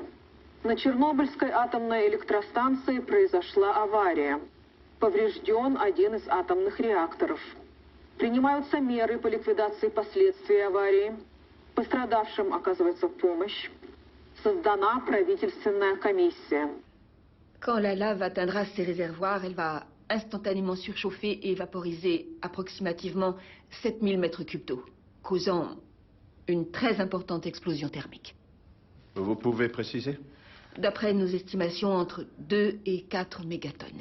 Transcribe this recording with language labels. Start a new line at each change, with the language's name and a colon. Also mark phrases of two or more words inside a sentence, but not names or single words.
Russian: На Чернобыльской атомной электростанции произошла авария. Поврежден один из атомных реакторов. Принимаются меры по ликвидации последствий аварии. Пострадавшим оказывается помощь. Создана правительственная комиссия.
French: Quand la lave atteindra ses réservoirs, elle va instantanément surchauffer et vaporiser approximativement 7000 mètres cubes d'eau, causant une très importante explosion thermique. Vous pouvez préciser? D'après nos estimations, entre 2 et 4 mégatonnes.